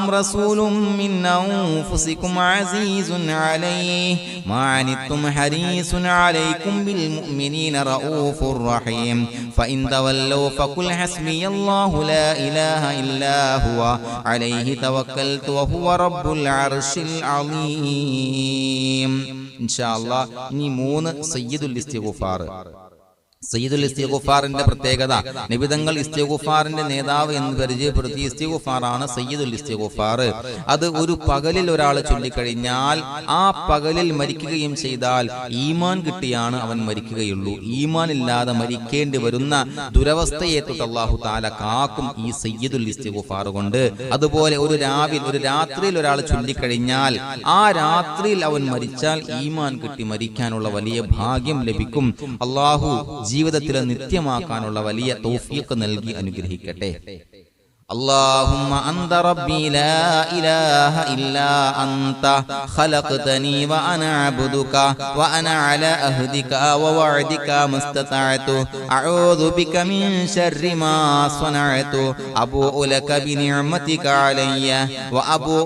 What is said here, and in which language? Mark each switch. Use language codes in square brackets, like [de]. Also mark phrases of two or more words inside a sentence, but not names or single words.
[ar] رسول من أنفسكم عزيز عليه ما عنتم حريص عليكم بالمؤمنين رؤوف رحيم فإن تولوا فقل حسبي الله لا إله إلا هو عليه توكلت وهو رب العرش العظيم إن شاء الله [ml] ഇനി 3 സയ്യിദുൽ ഇസ്തിഗ്ഫാർ. സയ്യിദുൽ ഇസ്തിഗ്ഫാറിന്റെ പ്രത്യേകത, നബിതങ്ങൾ ഇസ്തിഗ്ഫാറിന്റെ നേതാവ് എന്ന് പരിചയപ്പെടുത്തി. ഇസ്തിഗ്ഫാറാണ് സയ്യിദുൽ ഇസ്തിഗ്ഫാർ. അത് ഒരു പകലിൽ ഒരാൾ ചൊല്ലിക്കഴിഞ്ഞാൽ ആ പകലിൽ മരിക്കുകയും ചെയ്താൽ ഈമാൻ കിട്ടിയാണ് അവൻ മരിക്കുകയുള്ളൂ. ഈമാൻ ഇല്ലാതെ മരിക്കേണ്ടി വരുന്ന ദുരവസ്ഥയെ തൊട്ട് [ar] الله تعالى [ml] കാക്കും ഈ സയ്യിദുൽ ഇസ്തിഗ്ഫാർ കൊണ്ട്. അതുപോലെ ഒരു രാത്രിയിൽ ഒരാൾ ചൊല്ലിക്കഴിഞ്ഞാൽ ആ രാത്രിയിൽ അവൻ മരിച്ചാൽ ഈമാൻ കിട്ടി മരിക്കാനുള്ള വലിയ ഭാഗ്യം ലഭിക്കും. അല്ലാഹു ജീവിതത്തിൽ നിത്യമാക്കാനുള്ള വലിയ തൗഫീഖ് നൽകി അനുഗ്രഹിക്കട്ടെ. [ar] اللهم أنت ربي لا إله إلا أنت خلقتني وأنا عبدك وأنا على عهدك ووعدك ما استطعت أعوذ بك من شر ما صنعت أبوء لك بنعمتك علي وأبوء